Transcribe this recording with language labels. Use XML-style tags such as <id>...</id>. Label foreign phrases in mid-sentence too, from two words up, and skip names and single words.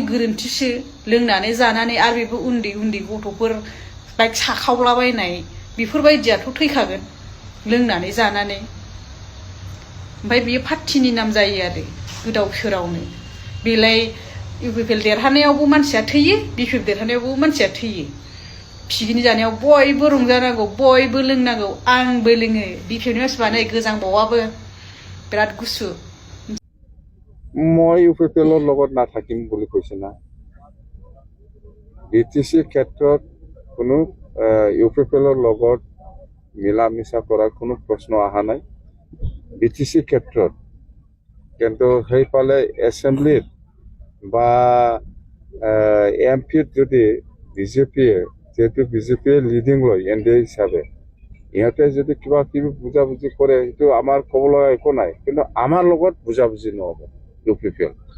<brx>गोरोन्थिसो लोंनानै जानानै आरो बेबो उन्दै उन्दै गथ'फोर बाइक साखावलाबायनाय बेफोरबायदियाथ' थैखागोन लोंनानै जानानै ओमफ्राय बेयो पार्टीनि नाम जायो आरो गोदाव सोरावनो बेलाय इउपिपिएल देरहानायावबो मानसिया थैयो बिपिएफ देरहानायावबो मानसिया थैयो पिकनिक जानायाव बयबो रंजानांगौ बयबो लोंनांगौ आंबो लोङो बिपिएफनि मानसिफ्रा नै गोजांबावाबो बिराद गुसु</brx> <as>মই ইউপিপিএলৰ লগত নাথাকিম বুলি কৈছে না বিটিসি ক্ষেত্ৰত কোনো ইউপিপিএলৰ লগত মিলা মিছা কৰাৰ কোনো প্ৰশ্ন অহা নাই বিটিসি ক্ষেত্ৰত কিন্তু সেইফালে এছেম্বলিত বা এমপিত যদি বিজেপিয়ে যেহেতু বিজেপিয়ে লিডিং লয় এনডিএ হিচাপে ইহঁতে যদি কিবা কিবি বুজাবুজি কৰে সেইটো আমাৰ ক'বলৈ একো নাই কিন্তু আমাৰ লগত বুজাবুজি নহ'ব ইউপিপিএল</as>